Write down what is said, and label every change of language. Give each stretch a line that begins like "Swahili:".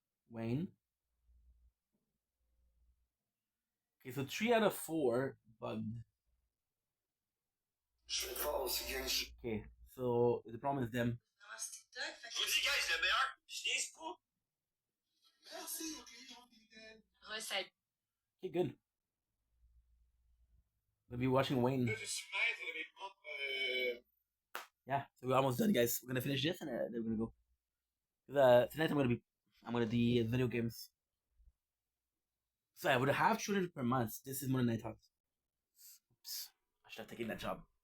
English: Wayne. Okay, so 3 out of 4 bugged. Okay, so the problem is them.
French: Je vous dis, guys, le meilleur, je niaise pas. Merci au client fidèle. Recette.
English: Okay, good. We'll be watching Wayne.
French: Là, je suis maître de mes propres.
English: Yeah, so we're almost done, guys. We're gonna finish this and then we're gonna go. Tonight I'm gonna do video games. So I would have 200 per month. This is more than I thought. Oops, I should have taken that job.